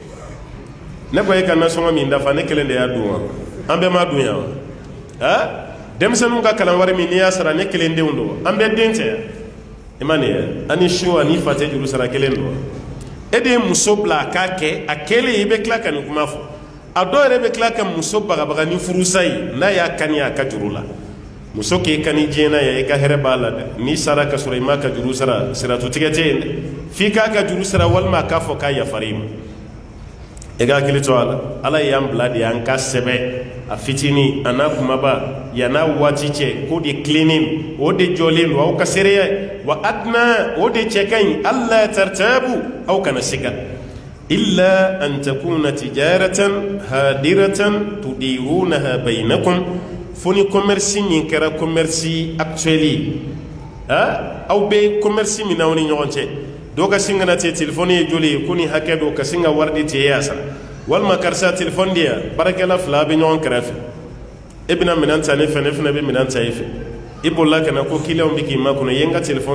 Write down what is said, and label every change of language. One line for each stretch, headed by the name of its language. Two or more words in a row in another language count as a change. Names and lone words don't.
Bambara: ne ko e ka nasɔngɔ min dafa ne kelen de y'a dun wa an bɛɛ m'a dun yan wa denmisɛnninw ka kalan wari min n'i y'a sara ne kelen denw don an bɛɛ den tɛ i ma nin ye ani su ani fa tɛ juru sara kelen don e de ye muso bila a k'a kɛ a kɛlen i bɛ tila ka nin kuma fɔ a dɔw yɛrɛ bɛ tila ka muso bagabaga ni furusa ye n'a y'a kani a ka juru la muso k'i kani diɲɛ na ye i ka hɛrɛ b'a la dɛ n'i sara ka sɔrɔ i m'a ka juru sara siratutigɛ tɛ yen dɛ f'i k'a ka juru sara walima a k'a fɔ k'a yafara i ma e ka hakili to a la ala y'an bila de an ka sɛbɛ a fitinin a n'a kumaba yan'a waati cɛ k'o de tilennen o de jɔlen don aw ka seereya wa adna o de cɛ ka ɲi
Arabic: ألا ترتابوا
Bambara: aw kana siga
Arabic: إلا أن تكون تجارة حاضرة تديرونها بينكم
Bambara: fo ni commerce min kɛra
French: commerce actuel
Bambara: ye aw bɛ commerce min n'aw ni ɲɔgɔn cɛ dɔw ka sin ka na te telefɔni ye joli ye ko nin hakɛ don ka sin ka wari di te ye a sara walima karisa telefɔni di yan baarakɛla 2 bɛ ɲɔgɔn kɛrɛfɛ e bɛna minɛn ta ne fɛ ne fana bɛ minɛn ta e fɛ i bolila ka na ko client bɛ k'i makɔnɔ i ye n ka telefɔni